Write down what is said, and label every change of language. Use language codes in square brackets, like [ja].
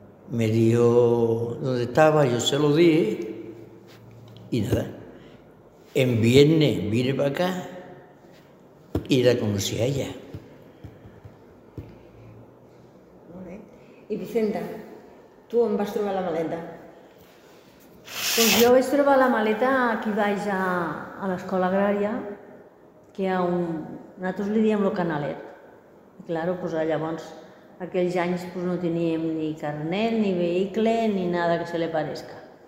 [es] Me dijo dónde estaba, yo se lo dije, y nada. En viernes vine para acá y la conocí a ella. [ca] Y Vicenta, ¿tú on vas trobar la maleta? Pues jo vaig trobar la maleta aquí baix a l'escola agrària, que a un... Nosaltres li diem lo canalet. I claro, pues llavors, aquells anys pues no teníem ni carnet, ni vehicle, [es] ni nada que se li parezca.